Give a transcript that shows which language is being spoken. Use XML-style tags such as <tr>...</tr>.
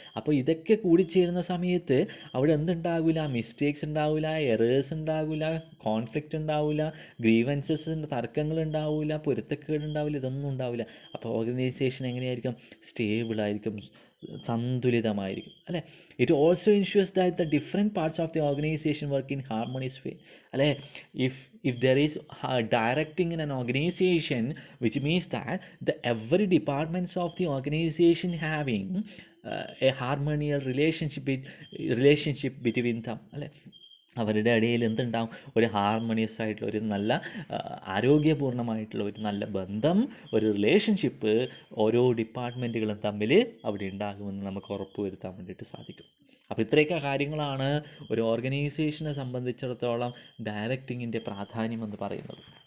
<ml>അപ്പോൾ ഇതൊക്കെ കൂടിച്ചേരുന്ന സമയത്ത് അവിടെ എന്തുണ്ടാവില്ല, മിസ്റ്റേക്സ് ഉണ്ടാവില്ല, എറേഴ്സ് ഉണ്ടാവില്ല, കോൺഫ്ലിക്റ്റ് ഉണ്ടാവില്ല, ഗ്രീവൻസസിൻ്റെ തർക്കങ്ങൾ ഉണ്ടാവില്ല, പൊരുത്തക്കേട് ഉണ്ടാവില്ല, ഇതൊന്നും ഉണ്ടാവില്ല. അപ്പോൾ ഓർഗനൈസേഷൻ എങ്ങനെയായിരിക്കും, സ്റ്റേബിളായിരിക്കും, സന്തുലിതമായിരിക്കും അല്ലേ.</ml> <en>It also insures that the different parts of the organisation work in harmonious way അല്ലേ. if there is directing in an organization, which means that the every departments of the organization having a harmonious relationship between them അല്ലേ.</en> <ml>അവരുടെ ഇടയിൽ എന്തുണ്ടാവും, ഒരു ഹാർമണിയസ് ആയിട്ടുള്ള ഒരു നല്ല ആരോഗ്യപൂർണ്ണമായിട്ടുള്ള ഒരു നല്ല ബന്ധം, ഒരു റിലേഷൻഷിപ്പ് ഓരോ ഡിപ്പാർട്ട്മെൻറ്റുകളും തമ്മിൽ അവിടെ ഉണ്ടാകുമെന്ന് നമുക്ക് ഉറപ്പ് വരുത്താൻ വേണ്ടിയിട്ട് സാധിക്കും. അപ്പോൾ ഇത്രയൊക്കെ കാര്യങ്ങളാണ് ഒരു ഓർഗനൈസേഷനെ സംബന്ധിച്ചിടത്തോളം ഡയറക്റ്റിങ്ങിൻ്റെ പ്രാധാന്യം എന്ന് പറയുന്നത്.</ml>